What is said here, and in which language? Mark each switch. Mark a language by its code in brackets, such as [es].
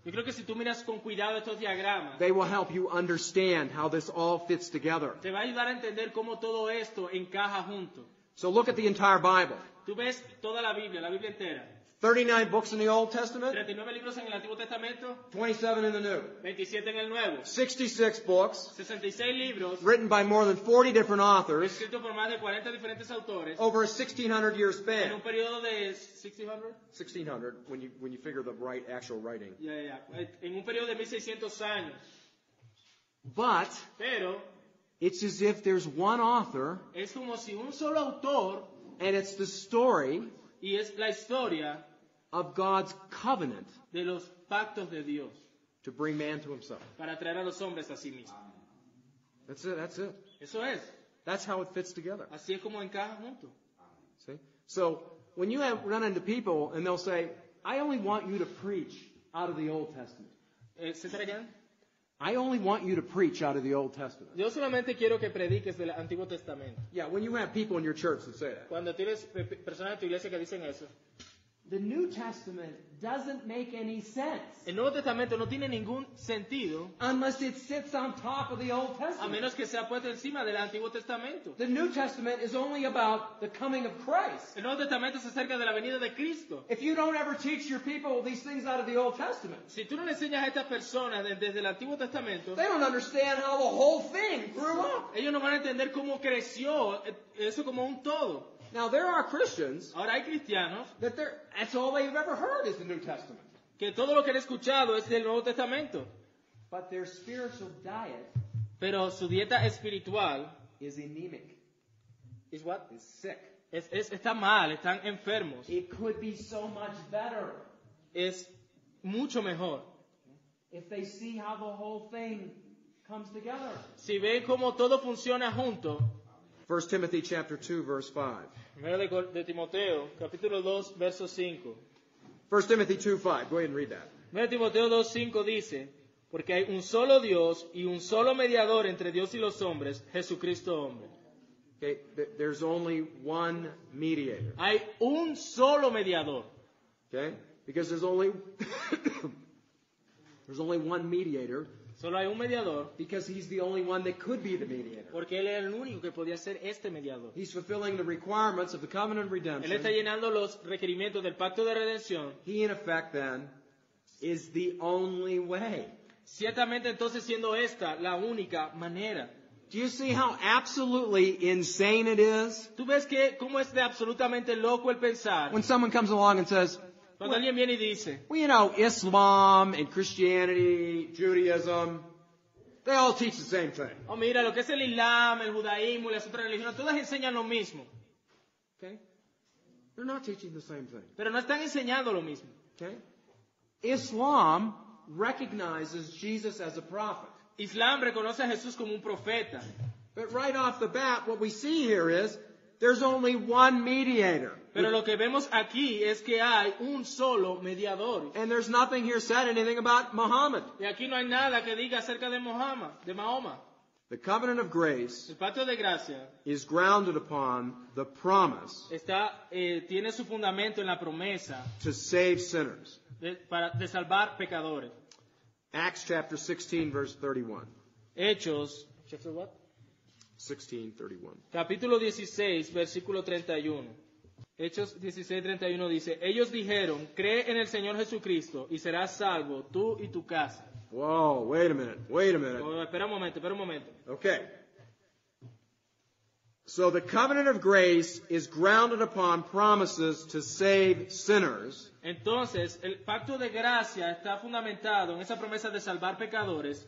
[es] Yo creo que si tú miras con cuidado estos diagramas, [en] they will help you understand how this all fits together. [es] te va a ayudar a entender cómo todo esto encaja junto. [en] So look at the entire Bible. [es] Tú ves toda la Biblia entera. [en] 39 books in the Old Testament, [es] 39 libros en el Antiguo Testamento, [en] 27 in the New. [es] 27 en el Nuevo. [en] 66 books, [es] 66 libros, [en] written by more than 40 different authors, [es] escritos por más de 40 diferentes autores, [en] over a 1600-year [es] en [en] span. [es] un periodo de 1600, [en] 1600, when you figure the actual writing. [es] en un periodo de 1600 años. [en] But [es] Pero [en] it's as if there's one author, [es] es como si un solo autor, [en] and it's the story [es] y es la historia [en] of God's covenant [es] de los pactos de Dios [en] to bring man to himself. [es] para traer a los hombres a sí mismos. [en] That's it. [es] Eso es. [en] That's how it fits together. [es] Así es como encaja junto. [en] See? So when you run into people and they'll say, I only want you to preach out of the Old Testament. [es] ¿Se trae [en] again? I only want you to preach out of the Old Testament. [es] Yo solamente quiero que prediques del Antiguo Testamento. [en] Yeah, when you have people in your church that say that. [es] Cuando tienes personas en tu iglesia que dicen eso. [en] The New Testament doesn't make any sense [es] El Nuevo Testamento no tiene ningún sentido [en] unless it sits on top of the Old [es] a [en] Testament. [es] menos que sea puesto encima del Antiguo Testamento. [en] The New Testament is only about the coming of Christ. [es] El Nuevo Testamento es acerca de la venida de Cristo. [en] If you don't ever teach your people these things out of the Old Testament, [es] Si tú no le enseñas a estas personas desde el Antiguo Testamento, [en] they don't understand how the whole thing grew up. [es] ellos no van a entender cómo creció eso como un todo. [en] Now, there are Christians [es] Ahora hay cristianos [en] that's all they've ever heard is the New Testament. [es] que todo lo que han escuchado es del Nuevo Testamento. [en] But their spiritual diet [es] Pero su dieta espiritual [en] is anemic, is what? is sick. [es] Está mal, están enfermos. [en] It could be so much better [es] Es mucho mejor. [en] if they see how the whole thing comes together. [es] Si ven cómo todo funciona junto. [en] 1 Timothy chapter 2, verse 5. [es] Primero de Timoteo, capítulo 2, verso 5. [en] 1 Timothy 2, 5. Go ahead and read that. [es] Primero de Timoteo 2, 5 dice, porque hay un solo Dios y un solo mediador entre Dios y los hombres, Jesucristo hombre. [en] Okay, there's only one mediator. [es] Hay un solo mediador. [en] Okay? Because there's only one mediator [es] Solo hay un mediador [en] because he's the only one that could be the mediator. [es] porque Él era el único que podía ser este mediador. [en] He's fulfilling the requirements of the covenant of [es] Él está [en] redemption. [es] llenando los requerimientos del pacto de redención. [en] He, in effect, then, is the only way. [es] Ciertamente entonces siendo esta la única manera. [en] Do you see how absolutely insane it is? [es] ¿Tú ves que cómo es de absolutamente loco el pensar? [en] When someone comes along and says, [es] Cuando alguien viene y dice, [en] well, you know, Islam and Christianity, Judaism, they all teach the same thing. [es] oh mira, lo que es el Islam, el judaísmo y las otras religiones, todas enseñan lo mismo. [en] Okay? They're not teaching the same thing. [es] Pero no están enseñando lo mismo. [en] Okay? Islam recognizes Jesus as a prophet. [es] Islam reconoce a Jesús como un profeta. [en] But right off the bat, what we see here is there's only one mediator. [es] Pero lo que vemos aquí es que hay un solo mediador. [en] And there's nothing here said anything about Muhammad. [es] Y aquí no hay nada que diga acerca de Mahoma. [en] The covenant of grace [es] El pacto de gracia [en] is grounded upon the promise [es] tiene su fundamento en la promesa [en] to save sinners. [es] de salvar pecadores. [en] Acts chapter 16, verse 31. Hechos, chapter what? 16:31. [es] Capítulo 16, versículo 31. Hechos 16, 31 dice, ellos dijeron, cree en el Señor Jesucristo y serás salvo tú y tu casa. [en] Whoa, wait a minute. [es] Oh, espera un momento. [en] Okay. So the covenant of grace is grounded upon promises to save sinners. [es] Entonces, el pacto de gracia está fundamentado en esa promesa de salvar pecadores.